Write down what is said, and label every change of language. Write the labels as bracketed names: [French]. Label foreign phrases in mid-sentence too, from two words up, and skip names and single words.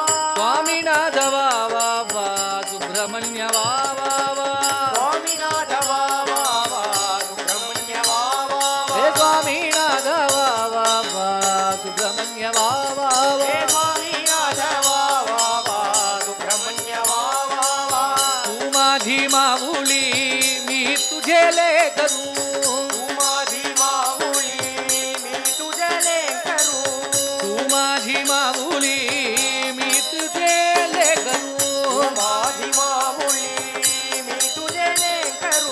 [Tamil] சுவாமிநாத வா வா வா. சுப்பிரமணிய வா வா வா. சுவாமிநாத வா வா வா. சுப்பிரமணிய வா வா ஹே வா. சுவாமிநாத வா வா வா. சுப்பிரமணிய வா வா ஹே வா. சுவாமிநாத வா வா வா. சுப்பிரமணிய வா வா வா. [Marathi] तू माझी माऊली मी तुझे लेकरू. तू माझी माऊली मी तुझे लेकरू. तू माझी माऊली मी तुझे लेकरू. तू माझी माऊली मी तुझे लेकरू.